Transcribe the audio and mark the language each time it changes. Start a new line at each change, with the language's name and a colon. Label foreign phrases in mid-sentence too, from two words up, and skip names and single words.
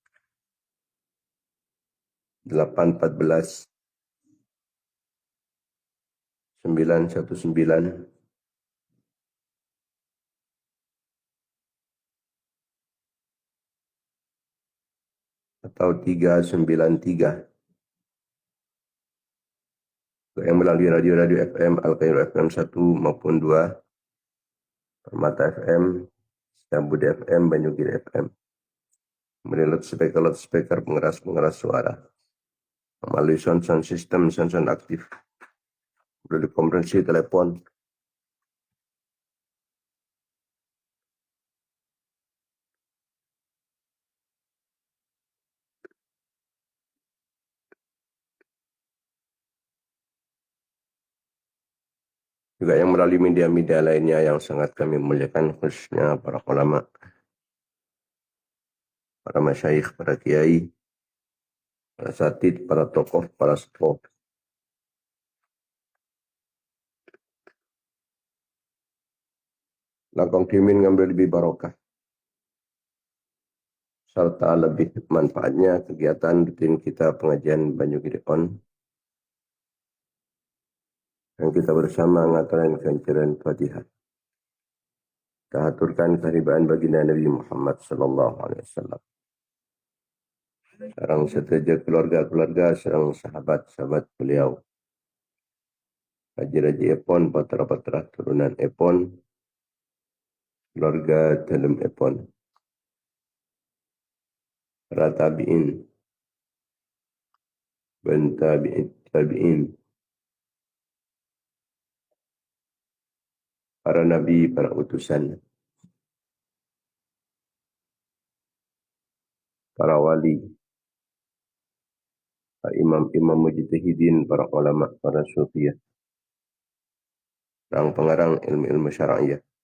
Indonesian: 814 919 atau 393, yang melalui radio-radio FM Al-Qair FM 1 maupun 2, Permata FM, Sambud FM, Banyugiri FM. Kemudian loudspeaker pengeras suara melalui
English: sound system,
Indonesian: sound aktif, melalui konferensi telepon, juga yang melalui media-media lainnya yang sangat kami muliakan, khususnya para ulama, para masyayikh, para kiai, para asatid, para tokoh, para sepuh.
Madurese: Langkong kimin
Indonesian: ngambil lebih barokah serta lebih manfaatnya kegiatan rutin kita pengajian Banyugiri On yang kita bersama ngatakan kancaran Fatihah. Kita aturkan kehadiran baginda Nabi Muhammad
Arabic: صلى الله عليه وسلم.
Madurese: Sareng seteja keluarga-keluarga, sareng sahabat-sahabat beliau. Haji-haji epon, patra-patra turunan epon, keluarga dalam epon, para tabi'in, ben tabi'in, para nabi, para utusan,
Indonesian: para wali, para imam-imam mujtahidin, para ulama, para sufiyah, orang pengarang ilmu-ilmu syar'iyah,